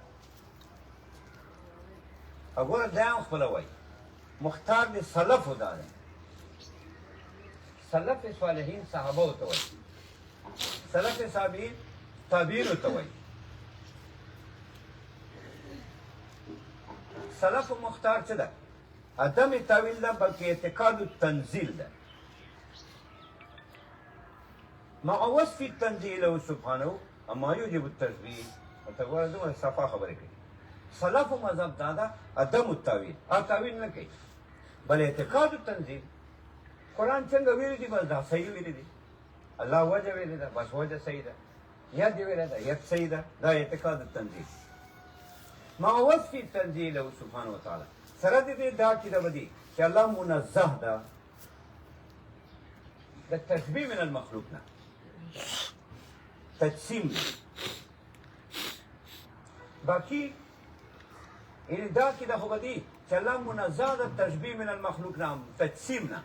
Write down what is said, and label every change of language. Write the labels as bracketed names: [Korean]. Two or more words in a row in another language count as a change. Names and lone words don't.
[Pashto] وګوره دا هم خپله وایي مختار د سلفو دا ده. سلف صالحین صحابه ته وایي، سلف صابرین تابعین ته وایي. سلف مختار څه ده؟ عدم تاویل ده، بلکې [Arabic] اعتقاد التنزیل [Pashto] ده. [Arabic] مع وصف التنزیل له سبحانه اما یوجب التشبیه. [Pashto] ورته ګوره دومره صفا خبرې کوي. سلف مذهب دا ده [Arabic] عدم التاویل، [Pashto] تاویل نه کوي، بل [Arabic] اعتقاد التنزیل. [Pashto] قرآن څنګه ویلي دي بس دا صحیح ویلي دي. الله وجه ویلي ده بس وجه صحیح ده. ید ویلی ده ید صحیح ده. دا [Arabic] اعتقاد التنزیل. مع وصف التنزیل له سبحانه وتعالی، [Pashto] سره د دې دا عقیده به دي چې الله منزه ده د تشبیه [Arabic] من المخلوق [Pashto] نه، تجسیم ده. باقي یعنې دا عقیده خو به دي چې الله منزه ده تشبیه [Arabic] من المخلوق [Pashto] نه، تجسیم نه.